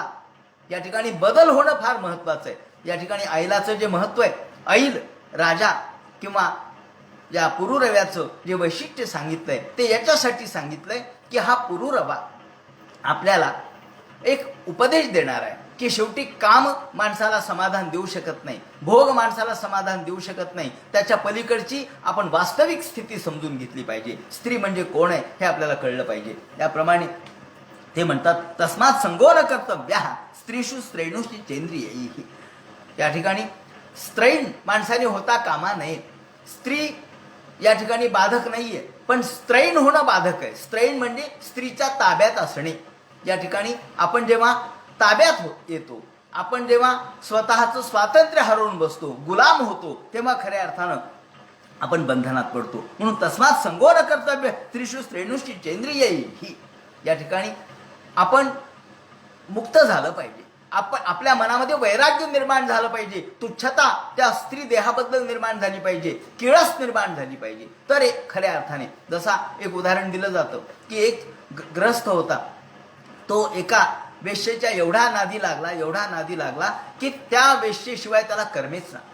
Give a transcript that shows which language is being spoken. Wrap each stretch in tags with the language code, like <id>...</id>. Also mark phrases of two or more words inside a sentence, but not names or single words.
<mr>या ठिकाणी बदल होणं फार महत्वाचं आहे. या ठिकाणी ऐलाचं जे महत्व आहे, ऐल राजा किंवा या पुरुरव्याचं जे वैशिष्ट्य सांगितलंय ते याच्यासाठी सांगितलंय की हा पुरुरवा आपल्याला एक उपदेश देणार आहे की शेवटी काम माणसाला समाधान देऊ शकत नाही, भोग माणसाला समाधान देऊ शकत नाही, त्याच्या पलीकडची आपण वास्तविक स्थिती समजून घेतली पाहिजे. स्त्री म्हणजे कोण आहे हे आपल्याला कळलं पाहिजे. त्याप्रमाणे ते म्हणतात</mr> <sa>तस्मात संगो न कर्तव्य स्त्रीषु स्त्रैणुषी चेंद्रियैः.</sa> <mr>या ठिकाणी स्त्रैण माणसाने होता कामा नये. स्त्री या ठिकाणी बाधक नाहीये, पण स्त्रैण होणं बाधक आहे. स्त्रैण म्हणजे स्त्रीच्या ताब्यात असणे. या ठिकाणी आपण जेव्हा ताब्यात येतो, आपण जेव्हा स्वतःचं स्वातंत्र्य हरवून बसतो, गुलाम होतो, तेव्हा खऱ्या अर्थानं आपण बंधनात पडतो.</mr> <sa>म्हणून तस्मात संगो न कर्तव्य स्त्रीषु स्त्रैणुषी चेंद्रियैः.</sa> <mr>या ठिकाणी आपण मुक्त झालं पाहिजे. आपण आपल्या मनामध्ये वैराग्य निर्माण झालं पाहिजे, तुच्छता त्या स्त्री देहाबद्दल निर्माण झाली पाहिजे, किळस निर्माण झाली पाहिजे. तर एक खऱ्या अर्थाने जसा एक उदाहरण दिलं जातं की एक ग्रस्त होता, तो एका वेश्येच्या एवढा नादी लागला की त्या वेश्येशिवाय त्याला करमेच ना.</mr>